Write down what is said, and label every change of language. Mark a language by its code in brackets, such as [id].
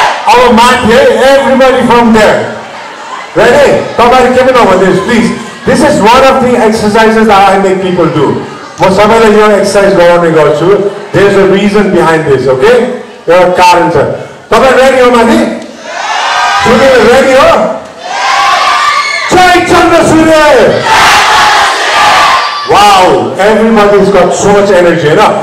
[en] Our mat here, everybody from there. Ready? Somebody keep it over this, please. This is one of the exercises that I make people do. [ne] म सबैलाई यो exercise गराउने गर्छु. [en] There's a reason behind this, okay? [ne] एउटा कारण छ. तपाई ready हो माथि? सुन्नु रेडी हो? Jai Chandra Surya. [en] Wow, everybody's got so much energy, [hi] है ना?